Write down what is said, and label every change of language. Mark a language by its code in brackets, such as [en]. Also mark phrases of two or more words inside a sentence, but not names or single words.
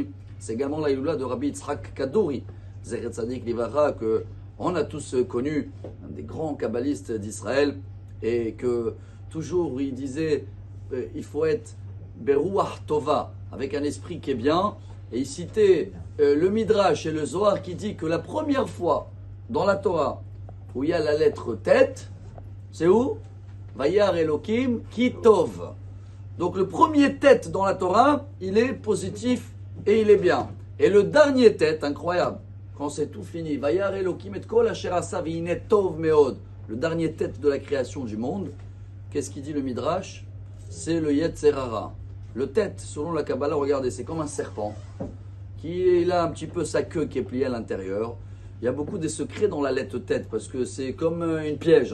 [fr] C'est également la Iloula de Rabbi Yitzhak Kadouri, [he] זכר צדיק לברכה, [fr] que on a tous connu, un des grands kabbalistes d'Israël, et que toujours il disait, il faut être [he] ברוח טובה, [fr] avec un esprit qui est bien. Et il citait le Midrash et le Zohar qui dit que la première fois dans la Torah où il y a la lettre tête, c'est où? [he] וירא אלקים כי טוב. [fr] Donc le premier tête dans la Torah, il est positif et il est bien. Et le dernier tête, incroyable, quand c'est tout fini, [he] וירא אלקים את כל אשר עשה והנה טוב מאד. [fr] Le dernier tête de la création du monde, qu'est-ce qu'il dit le Midrash? C'est le [he] יצר הרע. [fr] Le tête, selon la Kabbalah, regardez, c'est comme un serpent qui a un petit peu sa queue qui est pliée à l'intérieur. Il y a beaucoup de secrets dans la lettre tête parce que c'est comme une piège.